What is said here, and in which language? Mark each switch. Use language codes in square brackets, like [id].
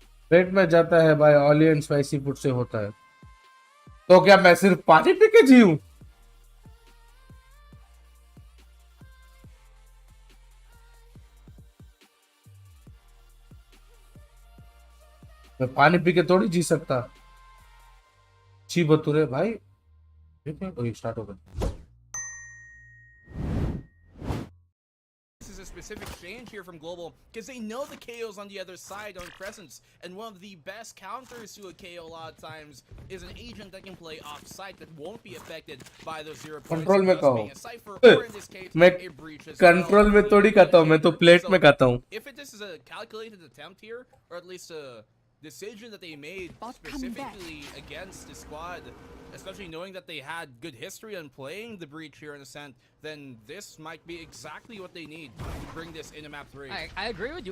[hi] पेट में जाता है भाई ऑयली एंड स्पाइसी फूड से होता है तो क्या मैं सिर्फ पानी पी के जीऊं मैं पानी पी के थोड़ी जी सकता छी बतूरे भाई ठीक है वही स्टार्ट हो गया [en] This is a specific change here from Global because they know the KO's on the other side on Crescents, and one of the best counters to a KO a lot of times is an agent that can play off site that won't be affected by those 0 points. [hi] Control में कहो [en] Being a cipher, or in this case, [hi] मैं [en] a breach as [hi] control में थोड़ी खाता हूँ मैं तो plate में खाता हूँ [en] If this is a calculated attempt here, or at least a decision that they made specifically against the squad, especially knowing that they had good history on playing the breach here in Ascent, then this might be exactly what they need to bring this into map 3. I agree with you.